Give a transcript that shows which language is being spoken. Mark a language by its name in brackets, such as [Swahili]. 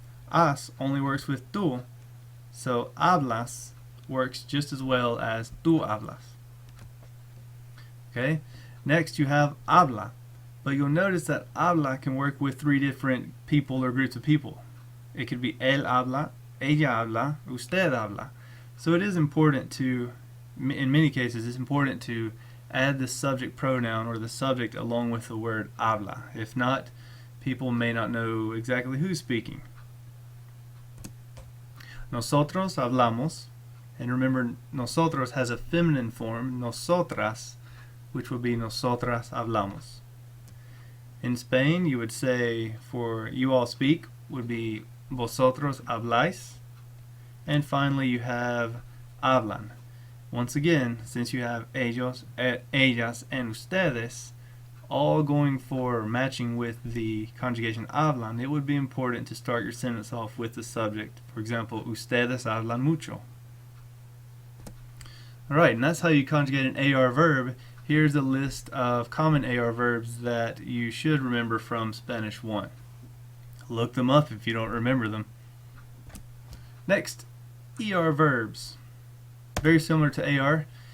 [English] As only works with tú, so hablas works just as well as [Spanish] tú hablas. [English] Okay? Next you have habla, but you'll notice that habla can work with 3 different people or groups of people. It could be [Spanish] él habla, ella habla, usted habla. [English] So it is important to, in many cases, it's important to add the subject pronoun or the subject along with the word habla. If not, people may not know exactly who's speaking. [Spanish] Nosotros hablamos, [English] and remember nosotros has a feminine form, nosotras, which would be [Spanish] nosotras hablamos. [English] In Spain, you would say for you all speak would be [Spanish] vosotros habláis. [English] And finally, you have hablan. Once again, since you have ellos, ellas, and ustedes, all going for matching with the conjugation hablan, it would be important to start your sentence off with the subject. For example, [Spanish] ustedes hablan mucho. [English] Alright, and that's how you conjugate an AR verb. Here's a list of common AR verbs that you should remember from Spanish 1. Look them up if you don't remember them. Next, ER verbs. Very similar to AR.